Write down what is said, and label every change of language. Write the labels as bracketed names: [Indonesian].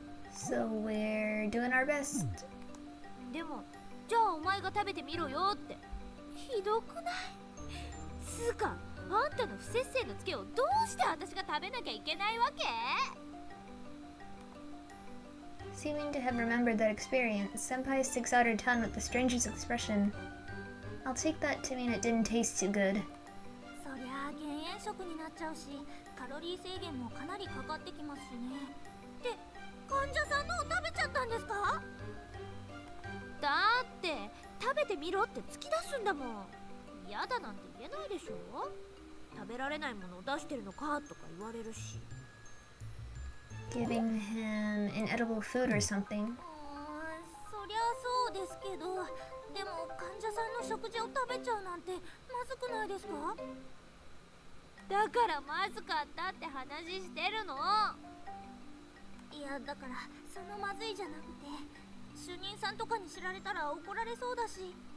[English] So we're doing our best. [Japanese] でも、じゃあお前が食べてみろよって。ひどくない？つうか、あんたの不摂生のツケをどうして私が食べなきゃいけないわけ [English] ？Seeming to have remembered that experience, Senpai sticks out her tongue with the strangest expression. I'll take that to mean it didn't taste too good. [Japanese] そりゃあ減塩食になっちゃうし、カロリー制限もかなりかかってきますしね。って患者さんのを食べちゃったんですか？だって食べてみろって突き出すんだもん。嫌だなんて言えないでしょ。食べられないものを出してるのかとか言われるし。 [English] Giving him inedible food or something. [Japanese] そりゃそうですけど、でも患者さんの食事を食べちゃうなんてまずくないですか？だからまずかったって話してるの。いやだからそのまずいじゃなくて、主任さんとかに知られたら怒られそうだし。